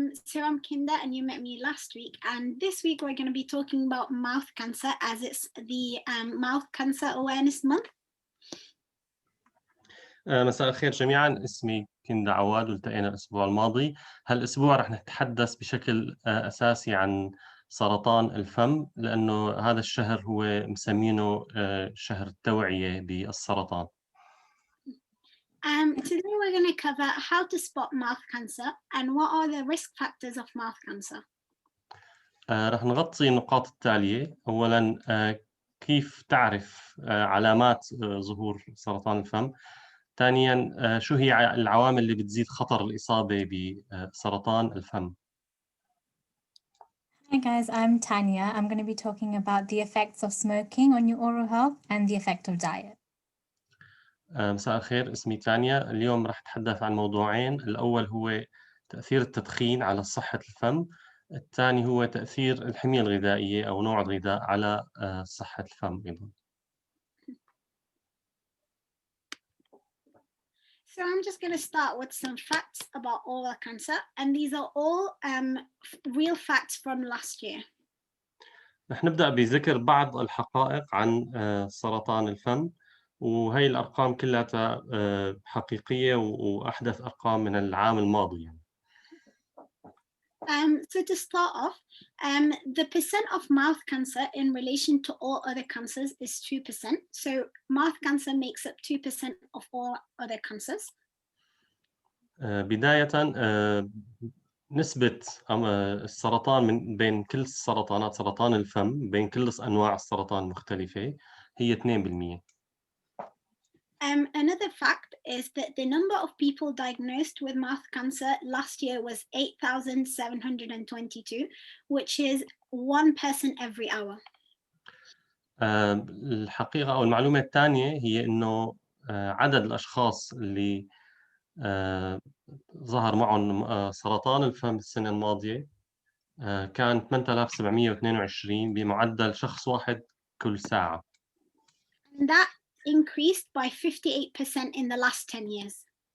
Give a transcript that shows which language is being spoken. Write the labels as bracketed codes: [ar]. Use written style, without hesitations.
[en] So I'm Kinda, and you met me last week. And this week we're going to be talking about mouth cancer, as it's the Mouth Cancer Awareness Month. [ar] مساء الخير جميعا، اسمي كندا عواد والتقينا الأسبوع الماضي. هالأسبوع رح نتحدث بشكل أساسي عن سرطان الفم، لأنه هذا الشهر هو مسمينه شهر التوعية بالسرطان. [en] Today we're going to cover how to spot mouth cancer and what are the risk factors of mouth cancer. [ar] رح نغطي النقاط التالية. أولاً كيف تعرف علامات ظهور سرطان الفم. ثانياً شو هي العوامل اللي بتزيد خطر الإصابة بسرطان الفم. [en] Hi guys, I'm Tanya. I'm going to be talking about the effects of smoking on your oral health and the effect of diet. [ar] مساء الخير، اسمي تانيا. اليوم راح أتحدث عن موضوعين. الأول هو تأثير التدخين على صحة الفم، الثاني هو تأثير الحمية الغذائية أو نوع الغذاء على صحة الفم أيضا. [en] So I'm just going to start with some facts about oral cancer, and these are all real facts from last year. [ar] رح نبدأ بذكر بعض الحقائق عن سرطان الفم، وهي الأرقام كلها حقيقية وأحدث أرقام من العام الماضي يعني. [en] So to start off, the percent of mouth cancer in relation to all other cancers is 2%. So mouth cancer makes up 2% of all other cancers. [ar] بداية نسبة السرطان من بين كل السرطانات، سرطان الفم بين كل أنواع السرطان المختلفة هي 2%. [en] Another fact is that the number of people diagnosed with mouth cancer last year was 8,722, which is one person every hour. [ar] الحقيقة أو المعلومة الثانية هي إنه عدد الأشخاص اللي ظهر معهم سرطان الفم السنة الماضية كان 8722 بمعدل شخص واحد كل ساعة. [en] And that increased by 58% in the last 10 years.